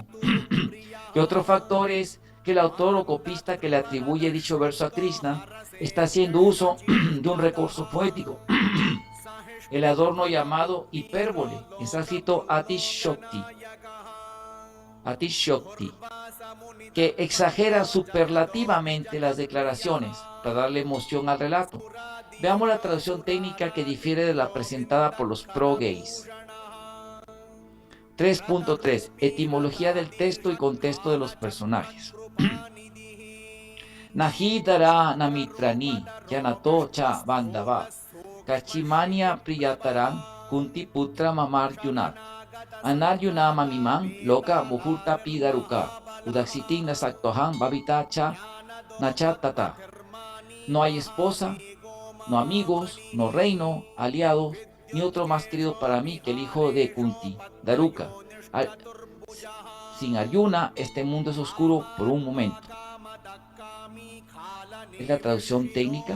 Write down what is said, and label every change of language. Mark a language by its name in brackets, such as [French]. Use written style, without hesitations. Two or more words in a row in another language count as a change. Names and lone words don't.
[Spanish] Y otro factor es que el autor o copista que le atribuye dicho verso a Krishna está haciendo uso de un recurso poético, el adorno llamado hipérbole, en sánscrito Atishokti, que exagera superlativamente las declaraciones para darle emoción al relato. Veamos la traducción técnica que difiere de la presentada por los pro-gays. 3.3. Etimología del texto y contexto de los personajes. [Sanskrit] Nahidara namitrani yanato cha bandava kachimania priyataran kunti putra mamarjunat anaryuna mamiman loka muhurta pidaruka udaksitin nasaktohan babita cha nachatata. [Spanish] No hay esposa, no amigos, no reino, aliados, ni otro más querido para mí que el hijo de Kunti, Daruka. Sin Arjuna, este mundo es oscuro por un momento. Es la traducción técnica.